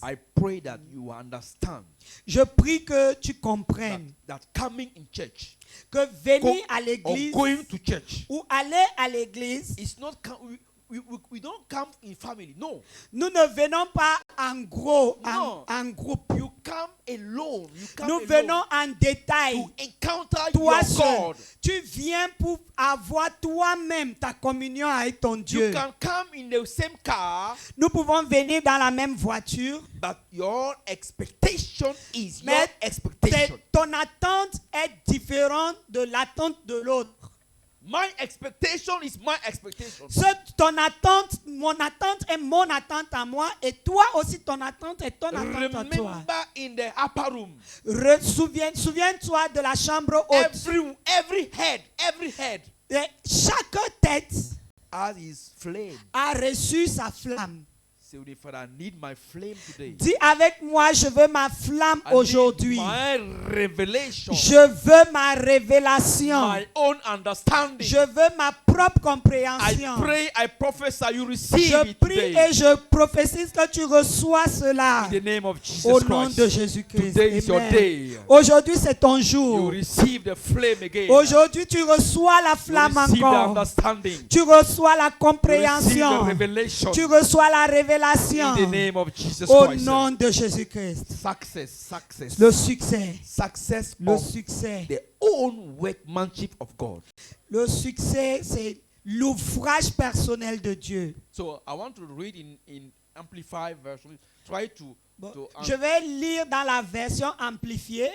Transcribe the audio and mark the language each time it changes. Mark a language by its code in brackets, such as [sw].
[en] I pray that you understand [fr] Je prie que tu comprennes [en] that coming in church [fr] que venir à [en] or [fr] l'église [en] going to church [fr] ou aller à l'église, [en] is not we don't come in family. No, [fr] nous ne venons pas en gros, [en] No. [fr] en groupe. [en] you come alone. You come [fr] Nous [en] alone [fr] venons en détail. [en] to encounter [fr] Toi [en] your [fr] seul, [en] God. [fr] tu viens pour avoir toi-même ta communion avec ton Dieu. [en] You can come in the same car, [fr] Nous pouvons venir dans la même voiture, [en] but your expectation is your [fr] mais [en] expectation. [fr] ton attente est différente de l'attente de l'autre. [en] My expectation is my expectation. [fr] Mon attente est mon attente à moi, et toi aussi ton attente est ton attente à toi. [en] Remember in the upper room, [fr] Souviens-toi de la chambre haute. [en] every head [fr] Et chaque tête [en] has his flame. [fr] a reçu sa flamme. [en] Say with me, Father, I need my flame today. [fr] Dis avec moi, je veux ma flamme [en] I need [fr] aujourd'hui. [en] my revelation. [fr] Je veux ma révélation. [en] My own understanding. [fr] Je veux ma propre [en] I [fr] compréhension. [en] pray, I prophesy, you receive [fr] Je [en] it [fr] prie [en] today. [fr] et je prophétise que tu reçois cela [en] In the name of Jesus [fr] au nom de [en] Christ. [fr] Jésus-Christ. [en] Today is your Amen. day. [fr] Aujourd'hui, c'est ton [en] You [fr] jour. [en] receive the flame again. [fr] Aujourd'hui, tu reçois la [en] You [fr] flamme [en] receive the [fr] encore. [en] understanding. [fr] Tu reçois la [en] You receive the [fr] compréhension. [en] revelation. [fr] Tu reçois la [en] In the [fr] révélation [en] name of Jesus [fr] au [en] Christ. [fr] nom de Jésus-Christ. [en] Success. [fr] Le succès. [en] Success [fr] Le [en] of [fr] succès. [en] the own workmanship of God. [fr] Le succès, c'est l'ouvrage personnel de Dieu. [en] So I want to read in Amplified version. Try to [fr] Bon, [en] to [fr] je vais lire dans la version amplifiée